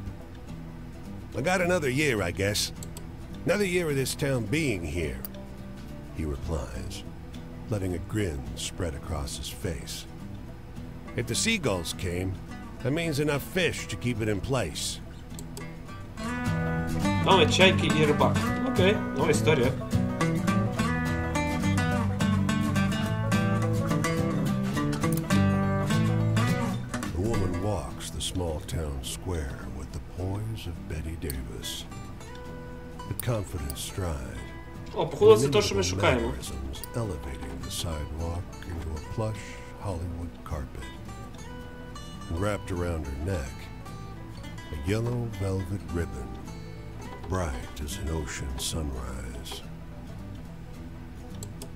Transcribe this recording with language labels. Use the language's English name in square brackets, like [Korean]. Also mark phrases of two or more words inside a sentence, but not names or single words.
[English] I got another year, I guess. Another year of this town being here, he replies, letting a grin spread across his face. If the seagulls came, that means enough fish to keep it in place. [Ukrainian] Mamy чайки і рибак. Окей, нова історія. [English] The woman walks the small town square with the poise of Betty Davis. The confident stride. [Ukrainian] О, походу, це те, що ми шукаємо. [English] Elevating the sidewalk into a plush Hollywood carpet. Wrapped around her neck, a yellow velvet ribbon, bright as an ocean sunrise.